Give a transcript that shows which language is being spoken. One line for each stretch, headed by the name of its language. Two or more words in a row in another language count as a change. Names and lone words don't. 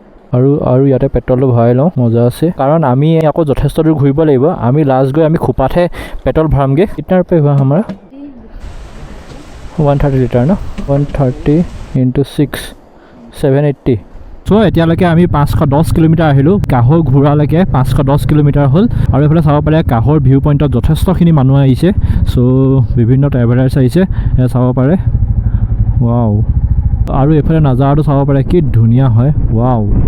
Assamese: আৰু ইয়াতে পেট্ৰলটো ভৰাই লওঁ মজা আছে কাৰণ আমি আকৌ যথেষ্ট দূৰ ঘূৰিব লাগিব আমি লাষ্ট গৈ আমি খোপাতহে পেট্ৰল ভৰামগৈ
Hindi: कितना रुपये हुआ हमारा
Assamese: 130 লিটাৰ ন 130 × 6 780 চ' এতিয়ালৈকে আমি 510 কিলোমিটাৰ আহিলোঁ কাহৰ ঘূৰালৈকে 510 কিলোমিটাৰ হ'ল আৰু এইফালে চাব পাৰে কাহৰ ভিউ পইণ্টত যথেষ্টখিনি মানুহ আহিছে চ' বিভিন্ন ট্ৰেভেলাৰ্ছ আহিছে চাব পাৰে ৱাও আৰু এইফালে নাজাৰাটো চাব পাৰে কি ধুনীয়া হয় ৱাও